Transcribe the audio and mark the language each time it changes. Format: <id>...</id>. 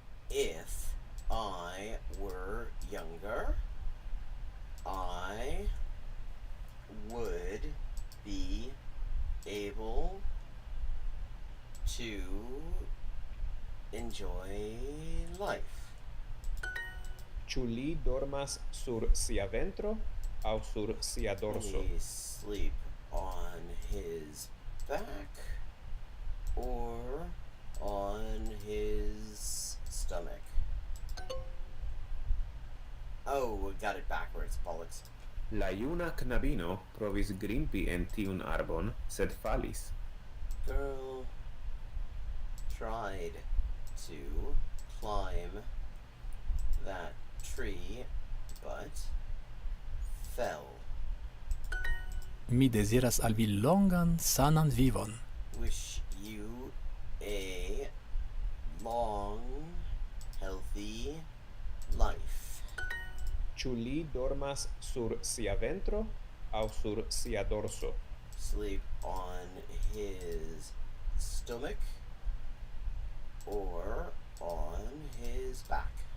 <en>If I were younger, I would be able to enjoy life?</en> <eo>Ĉu li dormas sur sia ventro aŭ sur sia dorso?</eo> <en>He sleep on his back or on his stomach? Oh, got it backwards, bollocks.</en> <eo>La juna knabino provis grimpi en tiun arbon, sed falis.</eo> <en>Girl tried to climb that tree, but fell.</en> <eo>Mi deziras al vi longan, sanan vivon.</eo> <en>Wish you a long, healthy life.</en> <eo>Ĉu li dormas sur sia ventro aŭ sur sia dorso?</eo> <en>Sleep on his stomach or on his back.</en>